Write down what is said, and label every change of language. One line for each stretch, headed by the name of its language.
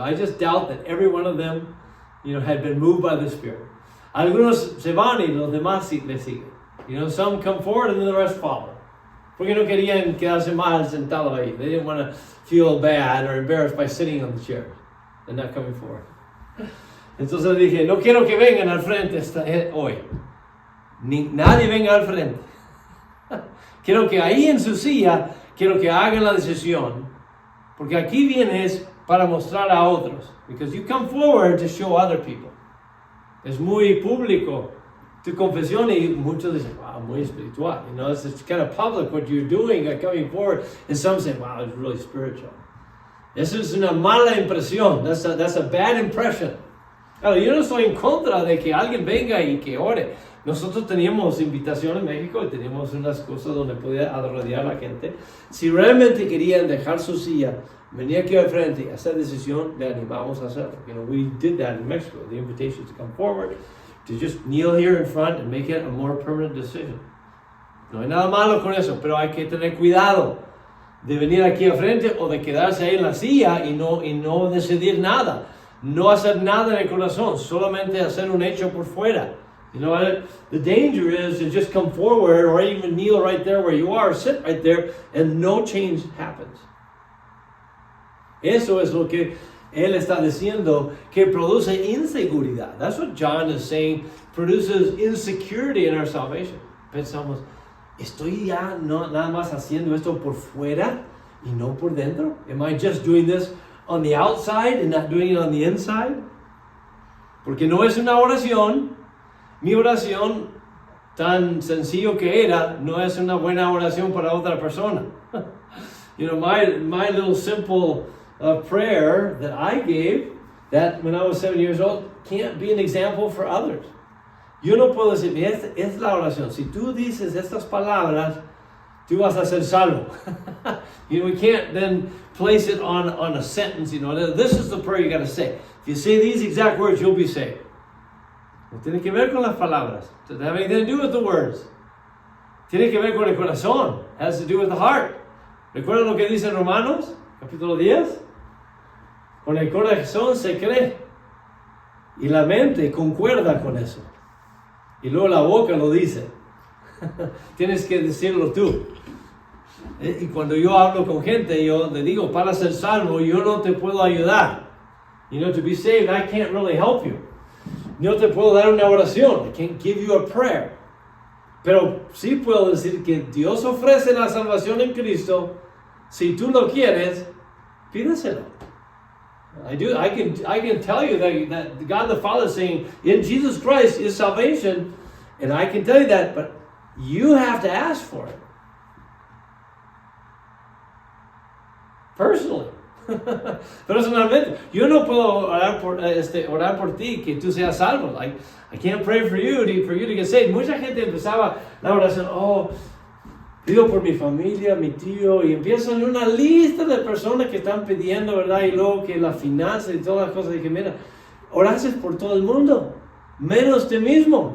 English: I just doubt that every one of them, you know, had been moved by the Spirit.
Spanish: Algunos se van y los demás le siguen.
English: You know, some come forward and then the rest follow.
Spanish: Porque no querían quedarse mal sentados ahí.
English: They didn't want to feel bad or embarrassed by sitting on the chair and not coming forward.
Spanish: Entonces dije, no quiero que vengan al frente hoy. Nadie venga al frente. Quiero que ahí en su silla, quiero que hagan la decisión. Porque aquí vienes para mostrar a otros.
English: Because you come forward to show other people.
Spanish: Es muy público tu confesión y muchos dicen, wow, muy espiritual.
English: You know, it's kind of public what you're doing, coming forward. And some say, wow, it's really spiritual.
Spanish: Eso es una mala impresión.
English: That's a bad impression.
Spanish: Claro, yo no estoy en contra de que alguien venga y que ore. Nosotros teníamos invitación en México y teníamos unas cosas donde podía rodear a la gente. Si realmente querían dejar su silla, venir aquí al frente y hacer decisión, le animamos a hacerlo.
English: You know, we did that in Mexico. The invitation to come forward, to just kneel here in front and make it a more permanent decision.
Spanish: No hay nada malo con eso, pero hay que tener cuidado de venir aquí al frente o de quedarse ahí en la silla y no decidir nada. No hacer nada en el corazón, solamente hacer un hecho por fuera.
English: You know, the danger is to just come forward or even kneel right there where you are, sit right there, and no change happens.
Spanish: Eso es lo que él está diciendo, que produce inseguridad.
English: That's what John is saying, produces insecurity in our salvation.
Spanish: Pensamos, ¿estoy ya nada más haciendo esto por fuera y no por dentro?
English: Am I just doing this on the outside and not doing it on the inside?
Spanish: Porque no es una oración. Mi oración, tan sencillo que era, no es una buena oración para otra persona.
English: You know, my little simple prayer that I gave, that when I was 7 years old, can't be an example for others.
Spanish: Yo no puedo decir, es la oración. Si tú dices estas palabras, tú vas a ser salvo.
English: You know, we can't then place it on a sentence. You know, this is the prayer you got to say. If you say these exact words, you'll be saved.
Spanish: No tiene que ver con las palabras.
English: It doesn't have anything to do with the words.
Spanish: Tiene que ver con el corazón.
English: It has to do with the heart.
Spanish: ¿Recuerdan lo que dice en Romanos, capítulo 10? Con el corazón se cree. Y la mente concuerda con eso. Y luego la boca lo dice. Tienes que decirlo tú. Y cuando yo hablo con gente, yo le digo, para ser salvo, yo no te puedo ayudar.
English: You know, to be saved, I can't really help you.
Spanish: No te puedo dar una oración.
English: I can't give you a prayer.
Spanish: Pero sí puedo decir que Dios ofrece la salvación en Cristo. Si tú lo quieres, pídeselo.
English: I can tell you that God the Father is saying, in Jesus Christ is salvation. And I can tell you that, but you have to ask for it. Personally.
Spanish: Personalmente, yo no puedo orar por ti que tú seas salvo.
English: I can't pray for you to get saved.
Spanish: Mucha gente empezaba la oración, pido por mi familia, mi tío, y empiezan una lista de personas que están pidiendo, ¿verdad? Y luego que la finanza y todas las cosas. Dije, mira, oraces por todo el mundo, menos ti mismo.